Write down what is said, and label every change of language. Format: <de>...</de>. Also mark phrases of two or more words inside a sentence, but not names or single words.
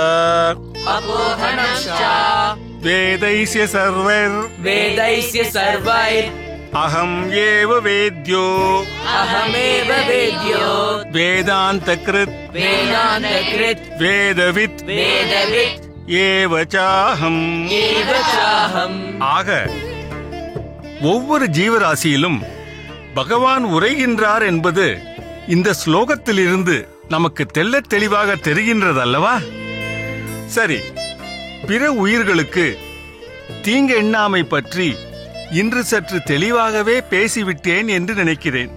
<sa>वेदैस्य सर्वैर् अहम् एव वेद्यो वेदान्तकृत् वेदवित् एव चाहम्</sa> <ta>ஆக ஒவ்வொரு ஜீவராசியிலும் பகவான் உரைகின்றார் என்பது இந்த ஸ்லோகத்திலிருந்து நமக்கு தெள்ளத் தெளிவாக தெரிகின்றதல்லவா? சரி, பிற உயிர்களுக்கு தீங்கு எண்ணாமை பற்றி இன்று சற்று தெளிவாகவே பேசிவிட்டேன் என்று நினைக்கிறேன்.</ta>